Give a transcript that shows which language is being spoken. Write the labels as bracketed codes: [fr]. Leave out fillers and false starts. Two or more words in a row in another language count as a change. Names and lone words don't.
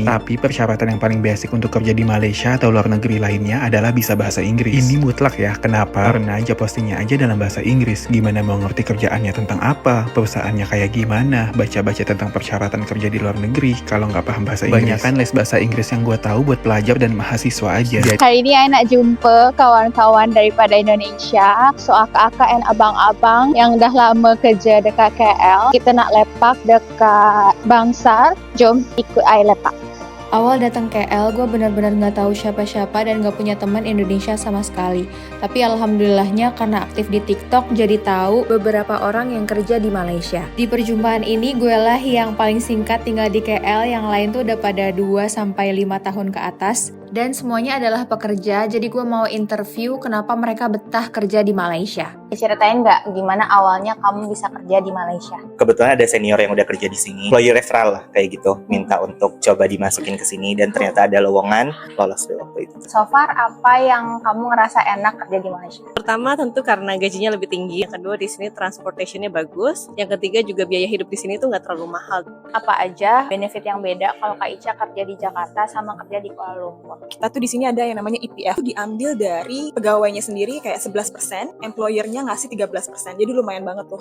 [id] Tapi persyaratan yang paling basic untuk kerja di Malaysia atau luar negeri lainnya adalah bisa bahasa Inggris. Ini mutlak ya. Kenapa? Karena [en] job postingnya [id] aja dalam bahasa Inggris. Gimana mau ngerti kerjaannya tentang apa? Perusahaannya kayak gimana? Baca-baca tentang persyaratan kerja di luar negeri kalau nggak paham bahasa Inggris. Banyakan les bahasa Inggris yang gue tahu buat pelajar dan mahasiswa aja. [ms] Hari ini saya nak jumpa kawan-kawan daripada Indonesia, so akak-akak dan abang-abang yang dah lama kerja dekat KL. Kita nak lepak dekat Bangsar, jom ikut saya lepak. [id] Awal datang KL, gue benar-benar nggak tahu siapa-siapa dan nggak punya teman Indonesia sama sekali. Tapi alhamdulillahnya karena aktif di TikTok, jadi tahu beberapa orang yang kerja di Malaysia. Di perjumpaan ini, gue lah yang paling singkat tinggal di KL, yang lain tuh udah pada 2-5 tahun ke atas. Dan semuanya adalah pekerja, jadi gue mau interview kenapa mereka betah kerja di Malaysia. Ceritain nggak gimana awalnya kamu bisa kerja di Malaysia? Kebetulan ada senior yang udah kerja di sini, [en] employee referral [id] lah kayak gitu, minta untuk coba dimasukin ke sini dan ternyata ada lowongan, lolos deh waktu itu. [en] So far [id] apa yang kamu ngerasa enak kerja di Malaysia? Pertama tentu karena gajinya lebih tinggi, yang kedua di sini transportationnya bagus, yang ketiga juga biaya hidup di sini tuh nggak terlalu mahal. Apa aja benefit yang beda kalau Kak Ica kerja di Jakarta sama kerja di Kuala Lumpur? Kita tuh di sini ada yang namanya EPF, diambil dari pegawainya sendiri kayak 11%, employernya ngasih 13%, jadi lumayan banget tuh.